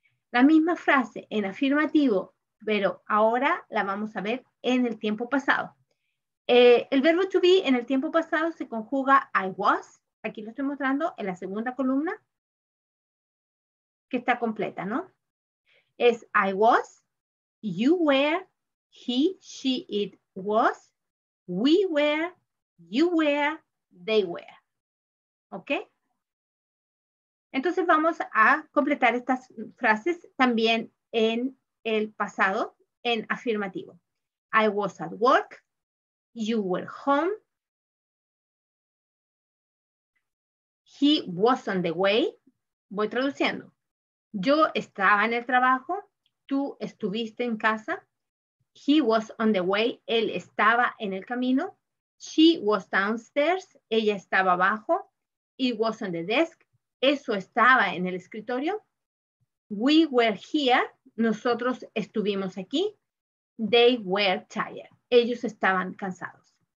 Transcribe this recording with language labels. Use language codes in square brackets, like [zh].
[es] La misma frase en afirmativo, pero ahora la vamos a ver en el tiempo pasado. El verbo to be en el tiempo pasado se conjuga [en] I was. [es] Aquí lo estoy mostrando en la segunda columna, que está completa, ¿no? [en] Es I was, you were, he, she, it was, we were, you were, they were. [es] ¿Ok? Entonces vamos a completar estas frases también en el pasado, en afirmativo. [en] I was at work, you were home, he was on the way. [es] Voy traduciendo. Yo estaba en el trabajo, tú estuviste en casa, [en] he was on the way, [es] él estaba en el camino, [en] she was downstairs, [es] ella estaba abajo, [en] it was on the desk, [es] eso estaba en el escritorio, [en] we were here, [es] nosotros estuvimos aquí, [en] they were tired, [es] ellos estaban cansados.